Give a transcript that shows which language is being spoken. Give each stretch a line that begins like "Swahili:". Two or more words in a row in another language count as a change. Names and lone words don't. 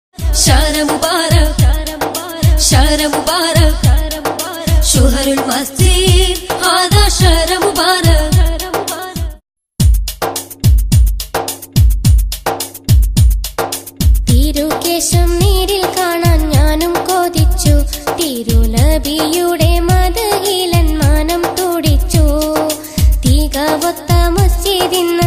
Arabic: شهر مبارك شهر مبارك شهر المسير هذا شهر مبارك
Malayalam: തിരുകേശം നേരിൽ കാണാൻ ഞാനും കൊതിച്ചു തിരുനബിയുടെ മദഹിലൻ മാനം തുടിച്ചു തികവത്ത മസ്ജിദിന്ന്